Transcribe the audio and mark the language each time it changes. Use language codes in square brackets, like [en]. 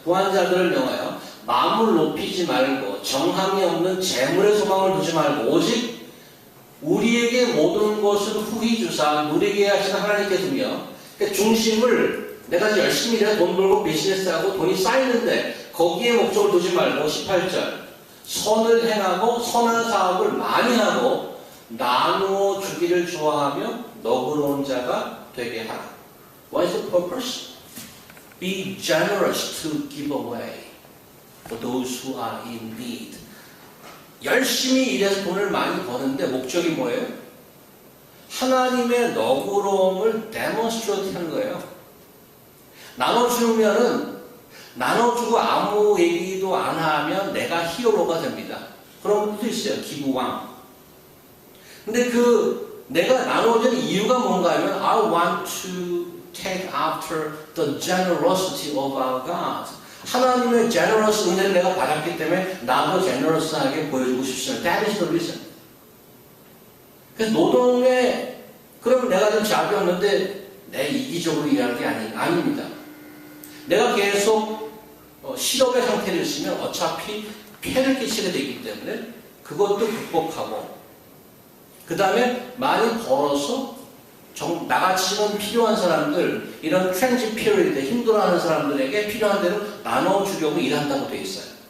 [ko] 부한 자들을 명하여 마음을 높이지 말고 정함이 없는 재물의 소망을 두지 말고 오직 우리에게 모든 것을 후히 주사 누리게 하시는 하나님께 두며 중심을 내가 열심히 일해서 돈 벌고 비즈니스하고 돈이 쌓이는데 거기에 목적을 두지 말고 18절 선을 행하고 선한 사업을 많이 하고 나누어 주기를 좋아하며 너그러운 자가 되게 하라. [en] What is the purpose? Be generous to give away for those who are in need. [ko] 열심히 일해서 돈을 많이 버는데 목적이 뭐예요? 하나님의 너그러움을 데몬스트레이트 하는 거예요. 나눠주면은 나눠주고 아무 얘기도 안 하면 내가 히어로가 됩니다. 그런 분도 있어요. 기부왕. 근데 내가 나눠주는 이유가 뭔가 하면 [en] I want to take after the generosity of our God. [ko] 하나님의 generous 은혜를 내가 받았기 때문에 나도 generous하게 보여주고 싶습니다. [en] That is the reason. [ko] 그래서 노동에 그러면 내가 좀 잡이 없는데 내 이기적으로 일하는 게 아닙니다. 내가 계속 실업의 상태를 있으면 어차피 폐를 끼치게 되기 때문에 그것도 극복하고, 그 다음에 많이 벌어서 나같이는 필요한 사람들, 이런 트랜짓 피리어드 힘들어하는 사람들에게 필요한 대로 나눠주려고 일한다고 되어 있어요.